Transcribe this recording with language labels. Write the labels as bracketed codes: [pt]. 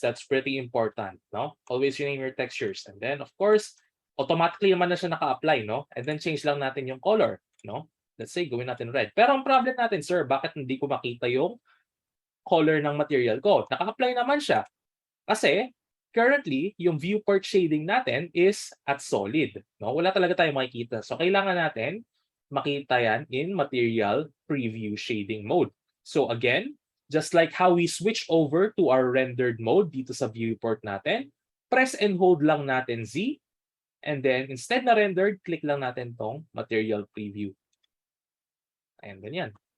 [en] That's pretty important, no? Always name your textures. And then, of course, [tl] automatically naman na siya naka-apply, [en] no? [tl] And then, change lang natin yung color, no? [en] Let's say, [tl] gawin natin red. Pero ang problem natin, sir, bakit hindi ko makita yung color ng material ko? Naka-apply naman siya. Kasi, currently, yung viewport shading natin is at solid, no? Wala talaga tayong makikita. So, kailangan natin makita yan in material preview shading mode. [en] So, again, just like how we switch over to our rendered mode dito sa viewport natin, [tl] press and hold lang natin Z, [en] and then instead na rendered, click lang natin tong material preview. And then yan.